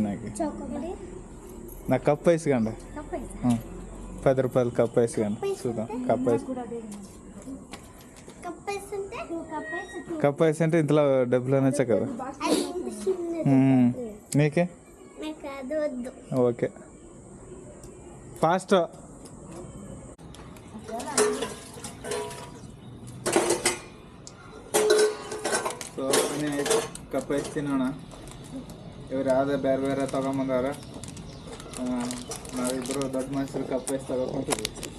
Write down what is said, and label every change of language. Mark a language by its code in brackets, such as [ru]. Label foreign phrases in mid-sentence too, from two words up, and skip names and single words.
[te] నాకు నాకు [en] cup ice [te] కండ 10 రూపాయలు [en] cup ice [te] కండి. చూద్దాం [en] cup ice. cup ice [te] అంటే ఇంట్లో డబ్బులు అనొచ్చా కదా నీకే? [en] Okay fast. [kn] ಸೊ ಆಯ್ತು [en] cup ice [kn] ತಿನ್ನೋಣ. ಇವ್ರು ಯಾವುದೇ ಬೇರೆ ಬೇರೆ ತೊಗೊಂಬಂದವ್ರ. ನಾವಿಬ್ಬರು ದೊಡ್ಡ ಮನುಷ್ಯರು [en] cup ice [kn] ತಗೊಂಡಿದ್ವಿ.